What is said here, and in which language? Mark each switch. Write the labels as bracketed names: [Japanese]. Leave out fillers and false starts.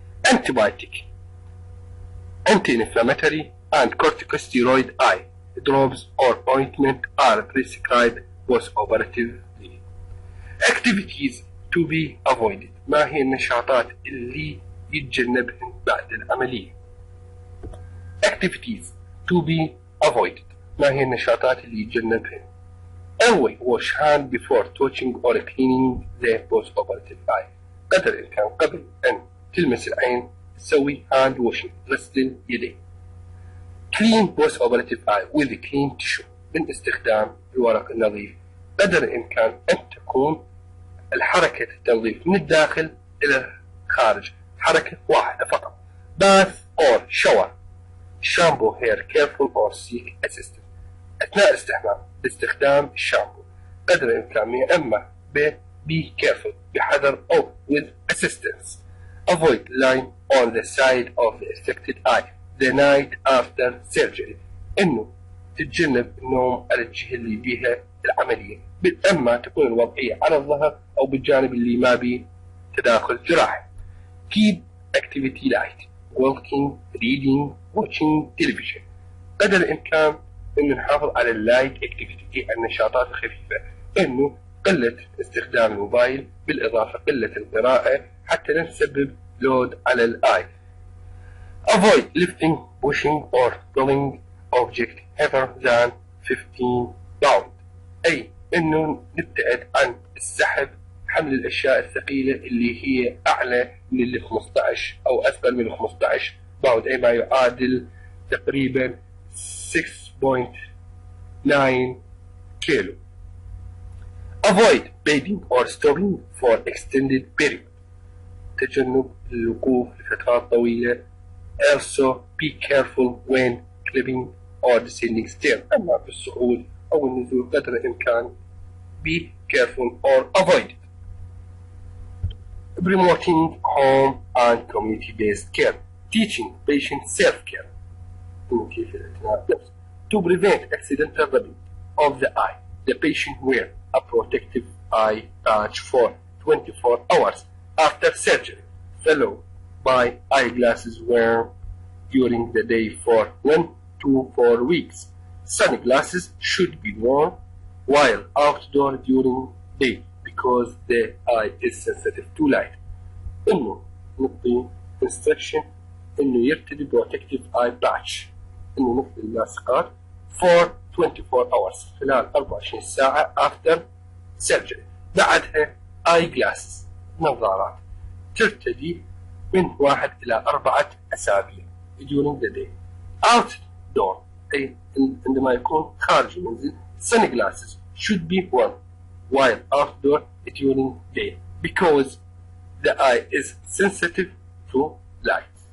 [English] Antibiotic, anti-inflammatory and corticosteroid eye drops or ointment are prescribed post-operatively. Activities to be avoided. [Arabic] ما هي النشاطات اللي يتجنبهن بعد العملية؟ [English] Activities to be avoided. [Arabic] ما هي النشاطات اللي يتجنبهن؟ [English] Always wash hand before touching or cleaning the post-operative eye. [Arabic] قدر الإمكان قبل أن تلمس العين تسوي hand washing، غسل اليدين. [English] Clean post-operative eye with clean tissue [Arabic] من استخدام الورق النظيف. قدر الإمكان أن تكون الحركة التنظيف من الداخل إلى الخارج حركة واحدة فقط. [English] Bath or shower. Shampoo hair careful or seek assistance. [Arabic] أثناء الاستحمام باستخدام الشامبو قدر الإمكان يا إما [English] be careful [Arabic] بحذر أو [English] with assistance. Avoid lying on the side of the affected eye the night after surgery. [Arabic] إنه تتجنب النوم على الجهة اللي بيها العملية، إما تكون الوضعية على الظهر أو بالجانب اللي ما بيه تداخل جراحي. [English] Keep activity light. Walking, reading, watching television. [Arabic] قدر الإمكان إنه نحافظ على اللايت اكتيفيتي، النشاطات الخفيفة، إنه قلة استخدام الموبايل بالإضافة قلة القراءة حتى لا نسبب لود على الآي. [English] Avoid lifting, pushing or pulling object heavier than 15 pound. [Arabic] أي إنه نبتعد عن السحب حمل الأشياء الثقيلة اللي هي أعلى من اللي 15 أو أثقل من 15 باوند، أي ما يعادل تقريبا 6.9 كيلو. [English] Avoid bathing or stopping for extended period. [Arabic] تجنب الوقوف لفترات طويلة. [English] Also be careful when climbing or descending stairs. [Arabic] أما في الصعود أو النزول قدر الإمكان [English] be careful or avoid it. Promoting home and community-based care. Teaching patient self-care. [Arabic] كيف الاعتناء بنفسه. [English] To prevent accidental rubbing of the eye, the patient wear a protective eye patch for 24 hours after surgery, followed by eyeglasses worn during the day for 1 to 4 weeks. Sunglasses should be worn while outdoor during day because the eye is sensitive to light. [Arabic] إنه نعطي instruction إنه يرتدي [English] protective eye patch، [Arabic] إنه نفضل اللاصقات [English] for 24 hours [Arabic] خلال 24 ساعة [English] after surgery. [Arabic] بعدها [English] eye glasses [Arabic] نظارات ترتدي من 1 إلى 4 أسابيع [English] during the day. Outdoor [Arabic] أي عندما يكون خارج المنزل [English] sunglasses should be worn while outdoor during day because the eye is sensitive to light.